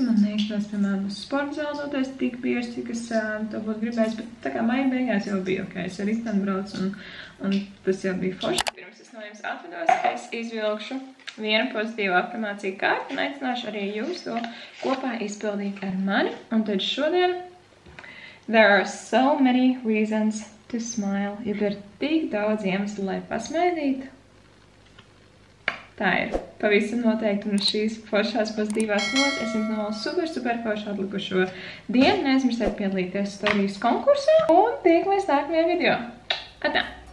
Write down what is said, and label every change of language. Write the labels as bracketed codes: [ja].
[lv] Man neizskatās, piemēram, uz sporta zāli noteikti tik bieži, cik es to būtu gribējis, bet tā kā maija beigās jau bija ok. Es ar ritmeni braucu un tas jau bija forši. Pirms es no jums atvedos, es izvilkšu vienu pozitīvu afirmāciju kārtu un aicināšu arī jūs to kopā izpildīt ar mani. Un tad šodien [en] there are so many reasons to smile. [lv] Ir tik daudz iemeslu, lai pasmaidītu. Tā ir pavisam noteikti un šīs foršās pozitīvās nots. Es jums novēlu super foršu atlikušo dienu. Neaizmirstiet piedalīties storijas konkursā un tiekamies nākamajā video. Atā!